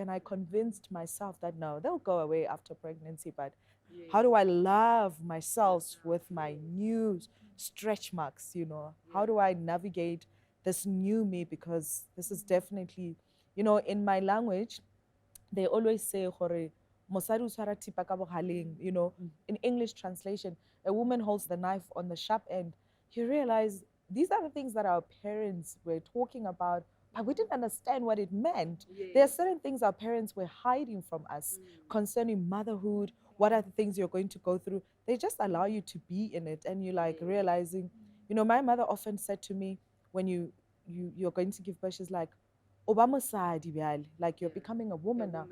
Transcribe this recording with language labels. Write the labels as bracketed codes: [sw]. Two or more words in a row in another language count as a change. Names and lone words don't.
[en] And I convinced myself that no, they'll go away after pregnancy, but how do I love myself with my new stretch marks, How do I navigate this new me? Because this is definitely, in my language, they always say, [nso] "Hore, mosadi o tshwara thipa ka bogaleng," [en] in English translation, a woman holds the knife on the sharp end. You realize these are the things that our parents were talking about, but we didn't understand what it meant. There are certain things our parents were hiding from us concerning motherhood. What are the things you're going to go through? They just allow you to be in it, and you like realizing, my mother often said to me, when you're going to give birth, she's like, [nso] "Oba mosadi bjale," [en] like you're becoming a woman now.